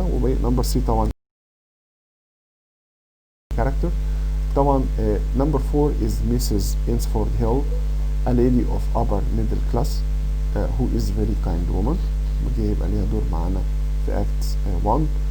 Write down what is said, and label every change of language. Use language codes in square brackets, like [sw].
[ar] ونمبر 3 طبعا character طبعا. [en] number 4 is Mrs. Ainsford Hill, a lady of upper middle class who is very kind woman. [ar] ودي هيبقى ليها دور معانا في [en] act 1.